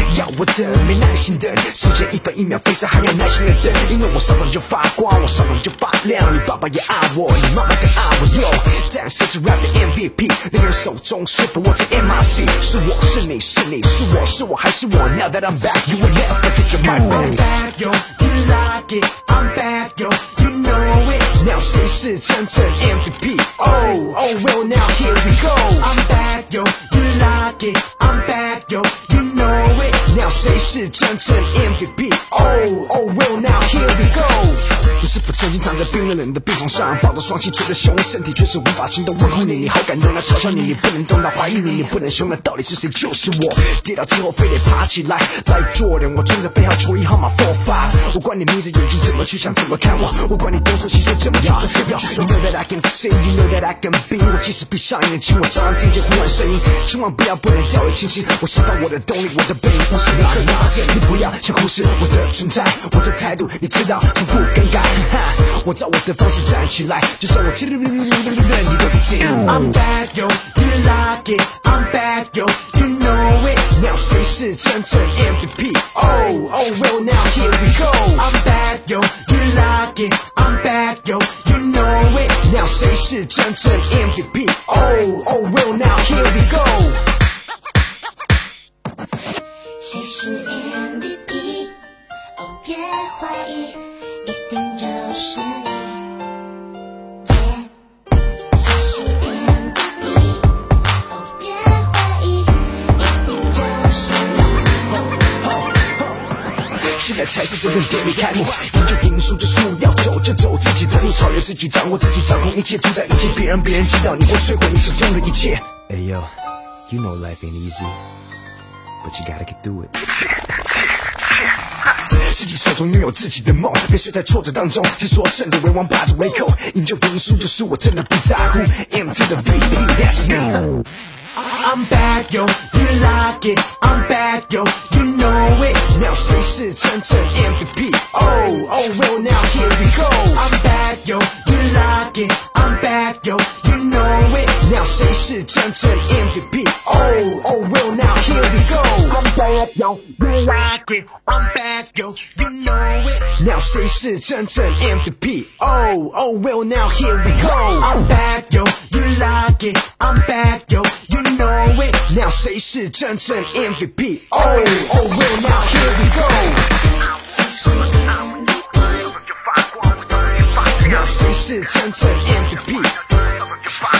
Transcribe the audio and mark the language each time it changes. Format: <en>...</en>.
<zh>要我等，没耐心等，时间一分一秒飞逝，还要耐心的等，因为我上场就发光，我上场就发亮。你爸爸也爱我，你妈妈更爱我。Yo， 战士是 rap 的 MVP， 那个人手中是不握着 MIC， 是我是你是你是我是我还是我。</zh> <en>Now that I'm back， you will never get your mind back。 I'm back， yo， you like it， I'm back， yo。</en> <zh>Now 谁是真正 MVP?</zh> <en>Oh, oh, well now here we go. I'm back, yo, you like it. I'm back, yo, you know it. Now</en> <zh>谁是真正</zh> <en>MVP? Oh, oh, well now here we go.</en> <zh>你是否曾经躺在在冰冷冷的病床上，抱着双膝捶着胸，身体却是无法行动。问候你，你好感动，来嘲笑你，你不能动，来怀疑你，你不能凶，那到底是谁？就是我。跌倒之后非得爬起来来做人，我穿着背号球衣号码 45， 我管你眯着眼睛怎么去想怎么看我，我管你东说西说怎么样，就是要</zh> <en>You know that I can see, you know that I can be，</en> <zh>我即使闭上眼睛，我照样听见呼唤声音，千万不要不能掉以轻心，我想到我的动力，我的背影无时无刻拿着，你不要想忽视我的存在，我的态度你知道从不更改，我照我的方式站起来，就算我叽里哩哩哩哩哩哩你都不听。</zh> <en>I'm bad yo, you like it, I'm bad yo, you know it, now</en> <zh>谁是真正</zh> <en>MVP, oh, oh well now here we go. I'm bad yo, you like it, I'm bad yo, you know it, now</en> <zh>谁是真正</zh> <en>MVP, oh, oh well now here we go.</en> <zh>谁是 MVP? 别怀疑，一定就是你。才是真正典礼开幕，赢就赢，输就输，要走就走自己的路，超越自己，掌握自己，掌控一切，主宰一切，别让别人知道你会摧毁你手中的一切。</zh> <en>Ayo, you know life ain't easy, but you gotta get through it.</en> <zh>自己手中拥有自己的梦，别睡在挫折当中，听说胜者为王，霸者为寇，赢就赢，输就输，我真的不在乎。</zh> <en>M to the V, that's me. I'm bad yo, you like it, I'm bad yo.</en> <zh>Now 谁是真正 MVP?</zh> <en>Oh, oh well now here we go. I'm bad yo, you like it, I'm bad yo, you know it.</en> <zh>Now 谁是真正 MVP?</zh> <en>Oh, oh well now here we go. I'm bad yo, you like it, I'm bad yo, you know it.</en> <zh>Now 谁是真正 MVP?</zh> <en>Oh, oh well now here we go. I'm bad yo, you like it, I'm bad yo. Now</en> <zh>谁是真正</zh> <en>MVP? Oh, oh, well, now here we go.</en> <zh>Now 谁是真正 MVP?</zh>